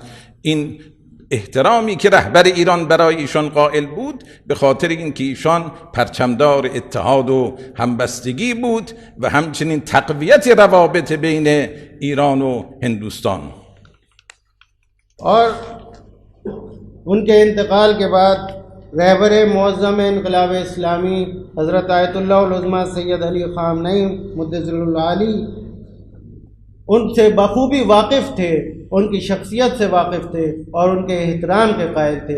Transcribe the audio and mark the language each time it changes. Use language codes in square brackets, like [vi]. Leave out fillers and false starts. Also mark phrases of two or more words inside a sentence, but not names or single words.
[fa] این احترامی که رهبر ایران برای ایشان قائل بود به خاطر اینکه ایشان پرچمدار اتحاد و همبستگی بود و همچنین تقویت روابط بین ایران و ہندوستان. [ur] اور ان کے انتقال کے بعد رہبر معظم انقلاب اسلامی حضرت آیت اللہ العظمیٰ سید علی خامنئی مدثر العالی ان سے بخوبی واقف تھے، ان کی شخصیت سے واقف تھے، اور ان کے احترام کے قائل تھے.